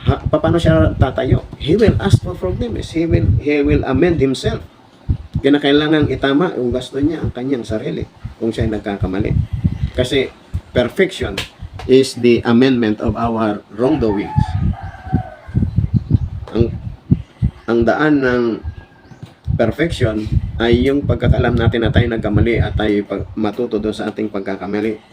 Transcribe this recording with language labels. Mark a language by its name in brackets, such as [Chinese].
[Filipino] Paano siya tatayo? [English] He will ask for forgiveness. He will amend himself. [Filipino] Kinakailangan itama yung gasto niya, ang kanyang sarili, kung siya nagkakamali. [English] Kasi perfection is the amendment of our wrongdoings. Ang [Filipino] ang daan ng perfection ay yung pagkakalam natin na tayo nagkamali at tayo matuto doon sa ating pagkakamali.